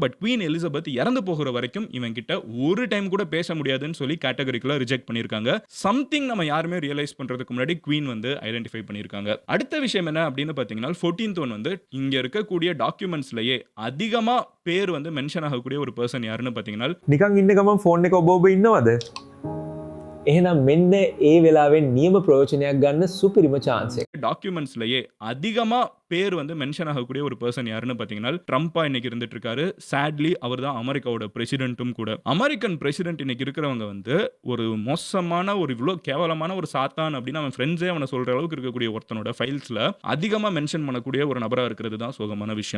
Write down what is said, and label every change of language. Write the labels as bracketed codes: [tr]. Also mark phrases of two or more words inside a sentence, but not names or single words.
[ta] பட் குவீன் எலிசபெத் இறந்து போகிற வரைக்கும் இவன் கிட்ட ஒரு டைம் கூட பேச முடியாதுன்னு சொல்லி கேட்டகரிக்குள்ள ரிஜெக்ட் பண்ணியிருக்காங்க. சம்திங் நம்ம யாருமே ரியலைஸ் பண்றதுக்கு முன்னாடி குவீன் வந்து ஐடென்டிஃபை பண்ணியிருக்காங்க. அடுத்த விஷயம் என்ன அப்படின்னு பாத்தீங்கன்னா [en] 14th one [ta] வந்து இங்க இருக்கக்கூடிய டாக்குமெண்ட்ஸ்லயே அதிகமா பேர் வந்து மென்ஷன் ஆகக்கூடிய ஒரு பர்சன் யாருன்னு பாத்தீங்கன்னா [si] නිකන් ඉන්න ගමන් ෆෝන් එක ඔබ ඔබ ඉන්නවද? එහෙනම් මෙන්න ඒ වෙලාවෙන් නියම ප්‍රයෝජනයක් ගන්න සුපිරිම chance එක. [ta] டாக்குமெண்ட்ஸ்லயே அதிகமா பேர் வந்து மென்ஷன் ஆகக்கூடிய ஒரு பர்சன் யாருன்னு பாத்தீங்கன்னா ட்ரம்பா இன்னைக்கு இருந்துட்டு இருக்காரு. சாட்லி அவர் தான் அமெரிக்காவோட பிரசிடென்ட்டும் கூட. [en] American President [ta] இன்னைக்கு இருக்கிறவங்க வந்து ஒரு மோசமான ஒரு இவ்வளவு கேவலமான ஒரு சாத்தான் அப்படின்னு அவன் ஃப்ரெண்ட்ஸே அவனை சொல்ற அளவுக்கு இருக்கக்கூடிய ஒருத்தனோட ஃபைல்ஸ்ல அதிகமா மென்ஷன் பண்ணக்கூடிய ஒரு நபரா இருக்கிறது தான் சோகமான விஷயம்.